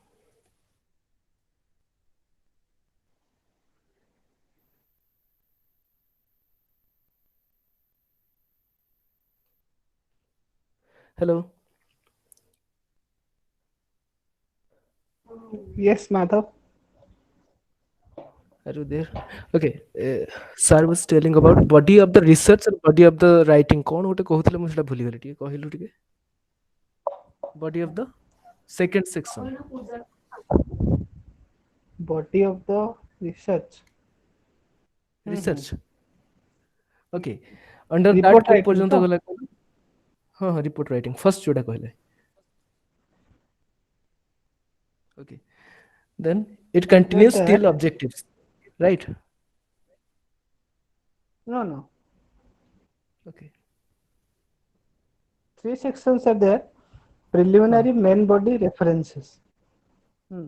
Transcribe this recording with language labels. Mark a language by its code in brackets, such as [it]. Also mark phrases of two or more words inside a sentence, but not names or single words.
[en] Hello. Yes, Madhav. Are you there? Okay. Sir was telling about body of the research and body of the writing. [or] କଉଣ ଗୋଟେ କହୁଥିଲେ ମୁଁ ସେଟା ଭୁଲି ଗଲି ଟିକେ କହିଲୁ ଟିକେ. [en] Body of the second section. Body of the research. Research. Okay. Under that Report [or] କୋଉ [en] writing [or] ପର୍ଯ୍ୟନ୍ତ ତ? ଗଲା? ହଁ ହଁ [en] report writing first [or] ଯୋଉଟା କହିଲେ Okay. [en] Then it Under continues that, till objectives, right? no, no. Okay. Three sections are there. Huh. Preliminary, main body, references. Hmm.